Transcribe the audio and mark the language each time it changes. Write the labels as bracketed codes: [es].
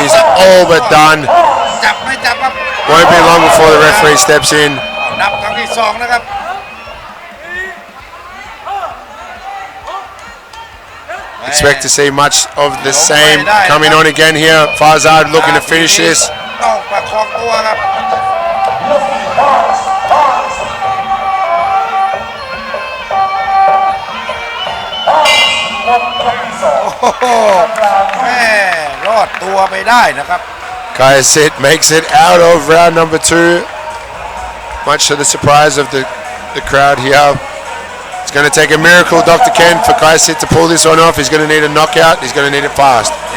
[en] He's all but done. [th] จับไม่จับครับ [en] Won't be long before the referee steps in. [th] นับครั้งที่สองนะครับ [en] Expect to see much of the same coming on again here. Farzad looking to finish this. [th] ต้องประคองตัวครับโอ้โหแม่รอดตัวไปได้นะครับ [en] Kayasit makes it out of round number 2. Much to the surprise of the crowd here. It's going to take a miracle, Dr. Ken, for Kayasit to pull this one off. He's going to need a knockout. He's going to need it fast.